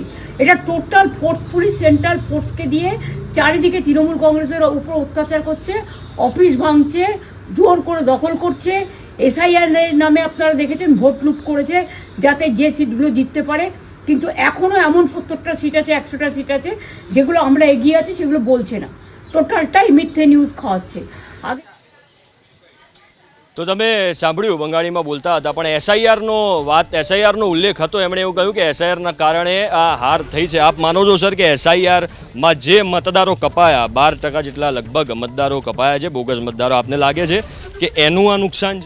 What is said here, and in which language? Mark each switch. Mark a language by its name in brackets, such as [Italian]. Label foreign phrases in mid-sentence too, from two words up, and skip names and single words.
[Bangla] এটা [English] total forcefully central force [Bangla] দিয়ে চারিদিকে তৃণমূল কংগ্রেসের উপর অত্যাচার করছে, অফিস ভাঙছে, জোর করে দখল করছে। এসআইআর নামে আপনারা দেখেছেন ভোট লুট করেছে যাতে যে সিটগুলো জিততে পারে, কিন্তু এখনও এমন 70টা সিট আছে, 100টা সিট আছে যেগুলো আমরা এগিয়ে আছি সেগুলো বলছে না, টোটালটাই মিথ্যে নিউজ খাওয়াচ্ছে। আগে [Gujarati] તો તમે સાંભળ્યું બંગાળીમાં બોલતા હતા, પણ એસઆઈઆરનો ઉલ્લેખ હતો. એમણે એવું કહ્યું કે એસઆઈઆરના કારણે આ હાર થઈ છે. આપ માનો છો સર કે એસઆઈઆરમાં જે મતદારો કપાયા, 12% જેટલા લગભગ મતદારો કપાયા છે, બોગસ મતદારો, આપને લાગે છે કે એનું આ નુકસાન છે?